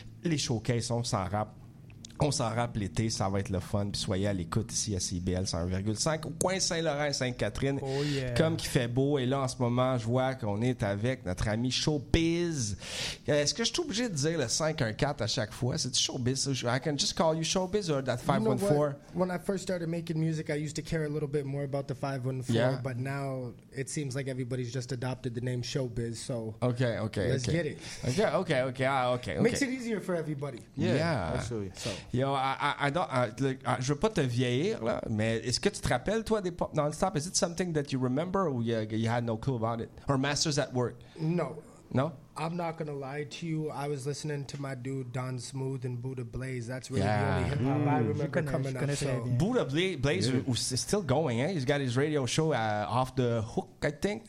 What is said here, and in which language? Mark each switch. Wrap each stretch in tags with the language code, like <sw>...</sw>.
<fr>Les showcases, on s'en rappe. On s'en rappelle l'été, ça va être le fun. Puis soyez à l'écoute ici à CIBL 101,5 au coin Saint-Laurent et Sainte-Catherine.</fr> <en>Oh yeah.</en> <fr>Comme qu'il fait beau. Et là, en ce moment, je vois qu'on est avec notre ami Showbiz. Est-ce que je suis obligé de dire le 514 à chaque fois? C'est-tu Showbiz?</fr> <en>I can just call you Showbiz or that 514? You know, when I first started making music, I used to care a little bit more about the 514. Yeah. But now, it seems like everybody's just adopted the name Showbiz. So, okay. Let's get it. Okay. Makes it easier for everybody. Yeah. Absolutely.</en> <fr>Yo, je veux pas te vieillir, là, mais est-ce que tu te rappelles, toi, des pop non-stop?</fr> <en>Is it something that you remember or you had no clue about it? Or Masters at Work? No. No? I'm not going to lie to you. I was listening to my dude Don Smooth and Buddha Blaze. That's really the only hip-hop I remember coming up. So. Buddha Blaze is still going, eh? He's got his radio show Off the Hook, I think.</en>